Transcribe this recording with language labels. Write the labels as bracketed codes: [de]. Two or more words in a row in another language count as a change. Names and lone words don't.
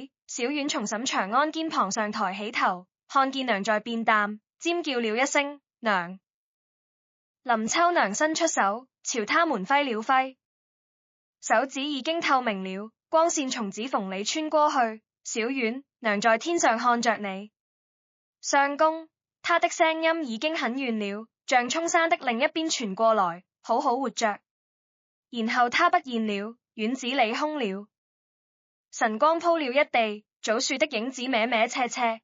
[zh] 小遠從沈長安肩膀上抬起頭，看見娘在變淡，尖叫了一聲，娘。林秋娘伸出手，朝他們揮了揮，手指已經透明了，光線從指縫裡穿過去。小遠，娘在天上看着你。相公，他的聲音已經很遠了，像冲山的另一邊傳過來，好好活着。然後他不見了，院子裡空了，晨光鋪了一地，棗樹的影子歪歪斜斜。